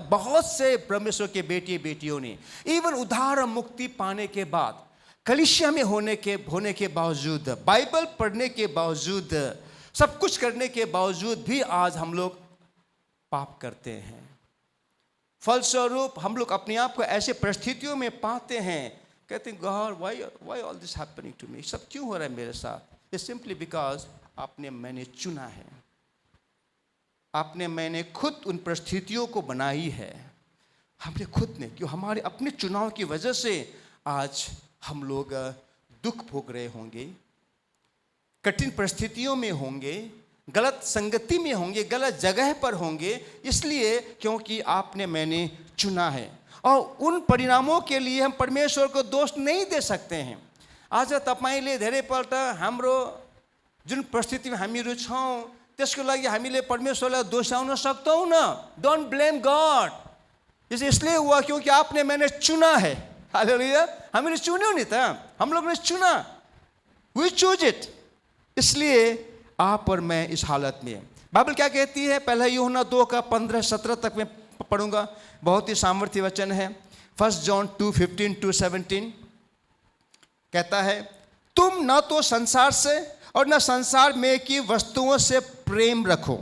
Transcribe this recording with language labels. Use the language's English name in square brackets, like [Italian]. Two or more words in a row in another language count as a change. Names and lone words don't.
[Hindi] अब बहुत से परमेश्वर के बेटे बेटियों ने इवन उद्धार मुक्ति पाने के बाद, कलीसिया में होने के बावजूद, बाइबल पढ़ने के बावजूद, सब कुछ करने के बावजूद भी आज हम लोग पाप करते हैं। फलस्वरूप हम लोग अपने आप को ऐसे परिस्थितियों में पाते हैं, कहते हैं [English] God why all this happening to me, [Hindi] सब क्यों हो रहा है मेरे साथ। [English] It's simply because [Hindi] मैंने चुना है, मैंने खुद उन परिस्थितियों को बनाई है। हमने खुद ने, क्यों हमारे अपने चुनाव की वजह से आज हम लोग दुख भोग रहे होंगे, कठिन परिस्थितियों में होंगे, गलत संगति में होंगे, गलत जगह पर होंगे, इसलिए क्योंकि मैंने चुना है। और उन परिणामों के लिए हम परमेश्वर को दोष नहीं दे सकते हैं। [Nepali] आज तपाईले धेरैपल्ट हाम्रो जुन परिस्थितिमा हामीहरू छौँ, त्यसको लागि हामीले परमेश्वरलाई दोषाउन सक्छौँ न। [English] Don't blame God. [Hindi] इसलिए हुआ क्योंकि मैंने चुना है। [Nepali] हालेलुया। हामीले चुन्यौँ नि त, [Hindi] हम लोग ने चुना, [English] We choose it. [Hindi] इसलिए आप और मैं इस हालत में, बाइबल क्या कहती है? पहला यूहन्ना 2:15-17 तक मैं पढ़ूंगा, बहुत ही सामर्थ्य वचन है। 1 जॉन 2:15-17 कहता है, तुम न तो संसार से और न संसार में की वस्तुओं से प्रेम रखो।